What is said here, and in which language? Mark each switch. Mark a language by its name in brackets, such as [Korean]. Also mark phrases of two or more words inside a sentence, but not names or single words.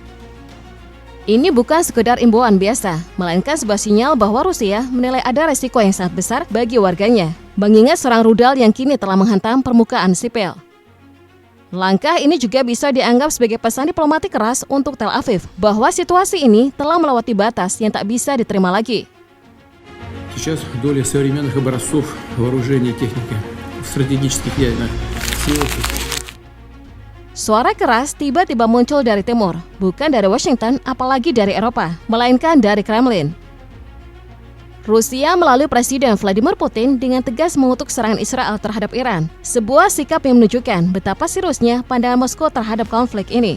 [Indonesian] Ini bukan sekedar imbauan biasa, melainkan sebuah sinyal bahwa Rusia menilai ada resiko yang sangat besar bagi warganya, mengingat serang rudal yang kini telah menghantam permukaan sipil. Langkah ini juga bisa dianggap sebagai pesan diplomatik keras untuk Tel Aviv bahwa situasi ini telah melewati batas yang tak bisa diterima lagi. [Russian] Сейчас доля современных образцов вооружения и техники в стратегических ядерных силах. [Indonesian] Suara keras tiba-tiba muncul dari timur, bukan dari Washington apalagi dari Eropa, melainkan dari Kremlin. Rusia melalui Presiden Vladimir Putin dengan tegas mengutuk serangan Israel terhadap Iran, sebuah sikap yang menunjukkan betapa seriusnya pandangan Moskow terhadap konflik ini.